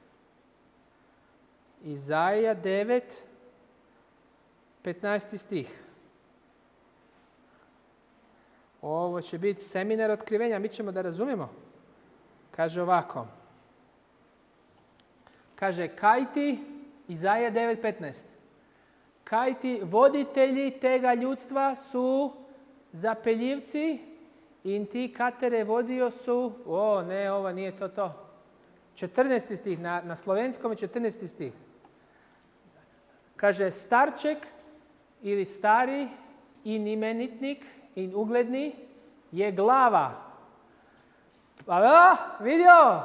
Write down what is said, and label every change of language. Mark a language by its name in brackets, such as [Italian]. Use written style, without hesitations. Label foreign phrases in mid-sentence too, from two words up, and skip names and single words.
[Bosnian] Izaija 9.15. stih. Ovo će biti seminar otkrivenja. Mi ćemo da razumijemo. Kaže ovako. Kaže, [Slovenian] kaj ti, Izaija 9.15. Kaj ti voditelji tega ljudstva su zapeljivci in ti katere vodio su... [Bosnian] ovo nije to. 14. stih, na slovenskom je 14. stih. [Slovenian] Kaže, starček [Bosnian] ili stari [Slovenian] in imenitnik in ugledni je glava. [Bosnian] Vidio?